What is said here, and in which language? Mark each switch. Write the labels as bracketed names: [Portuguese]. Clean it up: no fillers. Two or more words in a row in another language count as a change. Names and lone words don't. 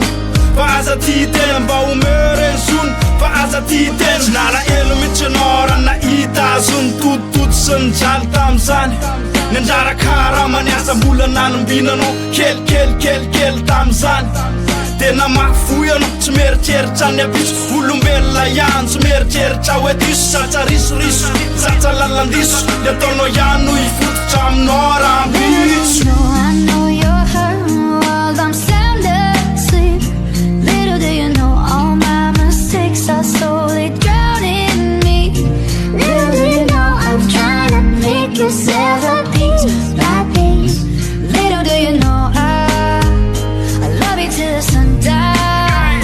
[Malagasy] fa aza ty tena mba omeo reny zony fa aza ty tena tsy nala elo mihitsy anao raha nahita azo ny toditody sy ny jaly tam'izany ny anjara karaha maniasa mbola nanombinanao kelikely tam'izany tena mafoy anao tsy meritreritra any abiso olombelona ihany tsy meritreritra hoe diso satsa risoriso satsa lalandiso le ataonao ihany no ifototra aminao raha ambitso. [English] I know you're hurting while I'm sound asleep. Little do you know all my mistakes are slowly drowning me. Little do you know I'm trying to pick yourself up piece by piece. Little do you know I love you till the sun dies.